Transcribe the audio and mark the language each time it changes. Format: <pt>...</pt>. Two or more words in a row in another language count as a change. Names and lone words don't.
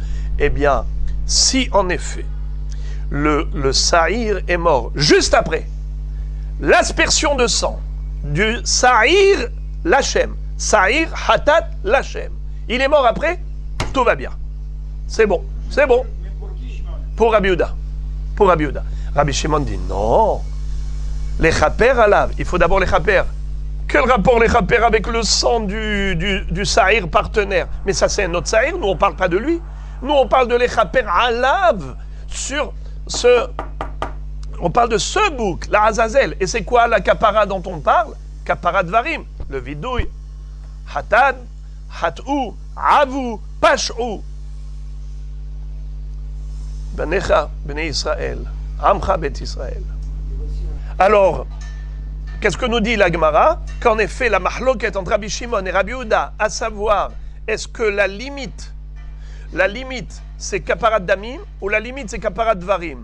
<fr>Eh bien, si en effet le Sahir est mort juste après l'aspersion de sang du</fr> <he>שעיר לשם, שעיר חטאת לשם,</he> <fr>il est mort après, tout va bien. C'est bon, c'est bon. Pour Rabbi Yehuda. Pour Rabbi Yehuda. Rabbi Shimon dit non. Les</fr> <he>כפר עליו,</he> <fr>il faut d'abord les chaper. Quel rapport les chaper avec le sang du sahir partenaire? Mais ça c'est un autre sahir, nous on ne parle pas de lui. Nous on parle de les</fr> <he>כפר עליו</he> <fr>sur ce... On parle de ce bouc,</fr> <he>לעזאזל.</he> <fr>Et c'est quoi la kapara dont on parle?</fr> <he>כפרה דברים,</he> <fr>le vidouille.</fr> <he>חטא, חטאו, עוו, פשעו. בניך, בני ישראל, עמך בית ישראל.</he> <fr>Alors, qu'est-ce que nous dit la Gemara? Qu'en effet, la mahloket entre Rabbi Shimon et Rabbi Yehuda, à savoir, est-ce que la limite, c'est</fr> <he>כפרת דמים</he> <fr>ou la limite, c'est</fr> <he>כפרת דברים?</he>